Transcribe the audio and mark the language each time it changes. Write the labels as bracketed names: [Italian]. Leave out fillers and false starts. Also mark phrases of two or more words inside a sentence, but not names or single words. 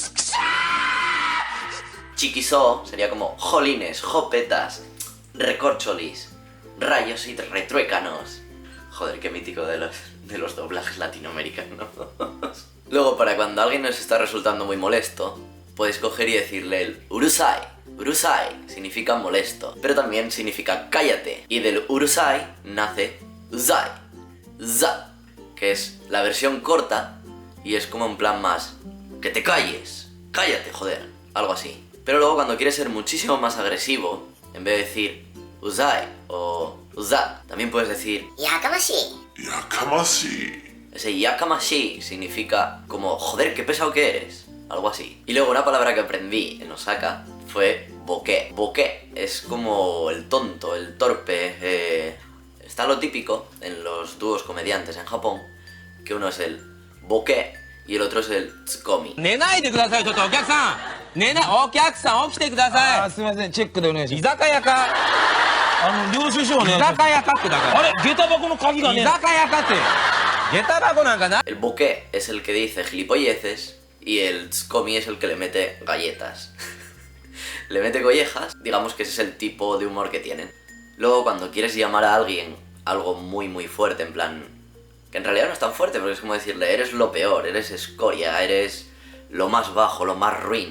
[Spanish] Chikiso sería como jolines, jopetas, recorcholis, rayos y retruécanos. Joder, qué mítico de los doblajes latinoamericanos. Luego, para cuando alguien nos está resultando muy molesto, puedes coger y decirle el urusai. Urusai significa molesto, pero también significa cállate. Y del urusai nace uzai. Za, que es la versión corta y es como en plan más que te calles. Cállate, joder. Algo así. Pero luego cuando quieres ser muchísimo más agresivo, en vez de decir uzai o uza, también puedes decir yakamashi. Yakamashi. Ese yakamashi significa como joder, qué pesado que eres. Algo así. Y luego una palabra que aprendí en Osaka fue boke. Boke es como el tonto, el torpe. Está lo típico en los dúos comediantes en Japón, que uno es el boke y el otro es el tsukomi. [Japanese] 寝ないでください、ちょっとお客さん。寝ない、お客さん起きてください。すみません、チェックでお願いし居ます。酒屋か。領収書お願い居します。酒屋かってだから。あれ、下駄箱の鍵が居ね。酒屋かって。下駄箱なんかな。 [Spanish] El boke es el que dice gilipolleces y el tsukomi es el que le mete galletas. Le mete collejas, digamos que ese es el tipo de humor que tienen. Luego cuando quieres llamar a alguien algo muy muy fuerte, en plan, que en realidad no es tan fuerte, porque es como decirle, eres lo peor, eres escoria, eres lo más bajo, lo más ruin.